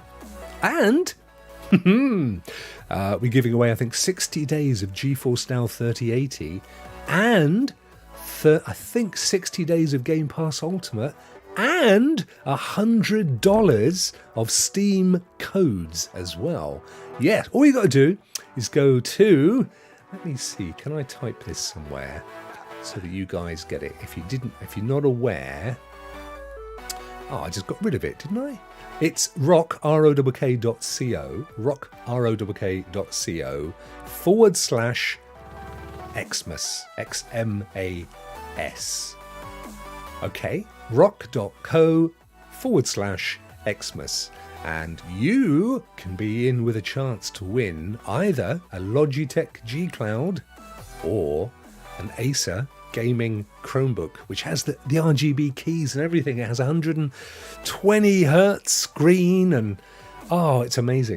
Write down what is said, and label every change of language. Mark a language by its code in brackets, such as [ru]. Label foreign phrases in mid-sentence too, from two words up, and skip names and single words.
[en] And we're giving away, I think, 60 days of GeForce Now 3080 and I think 60 days of Game Pass Ultimate and $100 of Steam codes as well. Yes, all you got to do is go to, let me see, can I type this somewhere so that you guys get it? If you're not aware, I just got rid of it, didn't I? It's Rokk, ROKK.co, Rokk, ROKK.co /Xmas, XMAS. Okay, rokk.co /Xmas. And you can be in with a chance to win either a Logitech G Cloud or an Acer Gaming Chromebook, which has the RGB keys and everything. It has 120 hertz screen, and it's amazing.